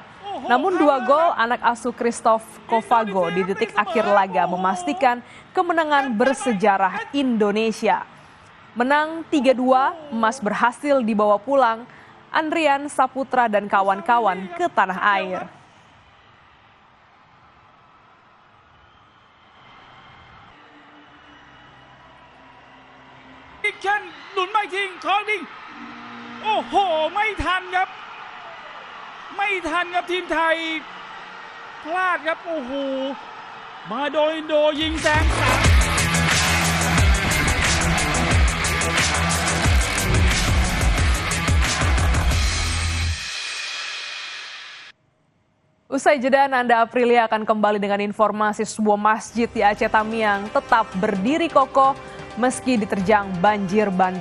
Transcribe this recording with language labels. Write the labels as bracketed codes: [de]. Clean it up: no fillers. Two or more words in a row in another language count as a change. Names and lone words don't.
[id] Namun 2 gol anak asuh Christoph Kovago di detik akhir laga memastikan kemenangan bersejarah Indonesia. Menang 3-2, emas berhasil dibawa pulang Andrian Saputra dan kawan-kawan ke tanah air. [th] ไม่ทันครับทีมไทยพลาดครับโอ้โหมาโดยอินโดยิงแซง3. [id] Usai jeda, Nanda Aprilia akan kembali dengan informasi sebuah masjid di Aceh Tamiang tetap berdiri kokoh meski diterjang banjir bandang.